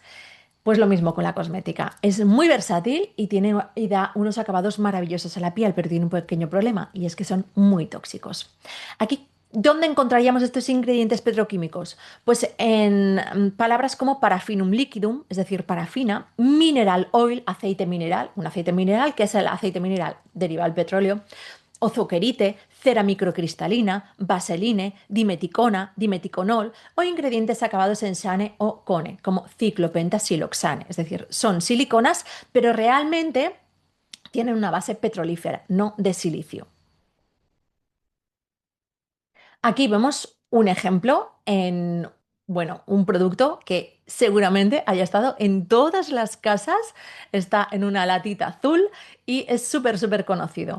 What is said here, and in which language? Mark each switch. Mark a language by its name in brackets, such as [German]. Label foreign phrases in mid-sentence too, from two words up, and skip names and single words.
[Spanish] Pues lo mismo con la cosmética. Es muy versátil y da unos acabados maravillosos a la piel, pero tiene un pequeño problema y es que son muy tóxicos. Aquí, ¿dónde encontraríamos estos ingredientes petroquímicos? Pues en palabras como [Latin] parafinum liquidum, [Spanish] es decir, parafina, [English] mineral oil, [Spanish] aceite mineral, un aceite mineral que es el aceite mineral derivado del petróleo, ozoquerite, cera microcristalina, vaseline, dimeticona, dimeticonol o ingredientes acabados en sane o cone, como ciclopentasiloxane. Es decir, son siliconas, pero realmente tienen una base petrolífera, no de silicio. Aquí vemos un ejemplo en, bueno, un producto que seguramente haya estado en todas las casas, está en una latita azul y es súper conocido.